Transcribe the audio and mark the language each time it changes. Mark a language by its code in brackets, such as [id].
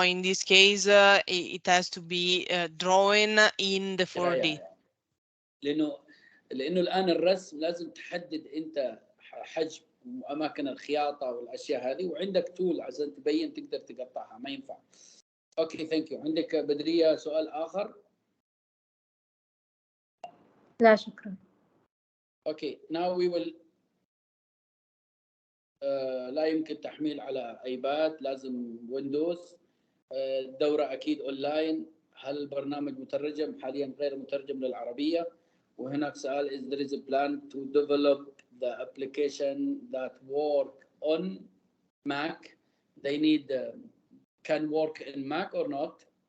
[en] In this case, it has to be drawn in the 4D. [ar] لأنه الآن الرسم لازم تحدد أنت حجم وأماكن الخياطة والأشياء هذه، وعندك تول عشان تبين تقدر تقطعها، ما ينفع. أوكي ثانك يو. عندك بدرية سؤال آخر؟ لا شكرا. اوكي [en] now we will [ar] لا يمكن تحميل على ايباد، لازم ويندوز. الدورة اكيد اونلاين. هل البرنامج مترجم؟ حاليا غير مترجم للعربية. وهناك سؤال [en] is there is a plan to develop the application that work on Mac? They need can work in Mac or not?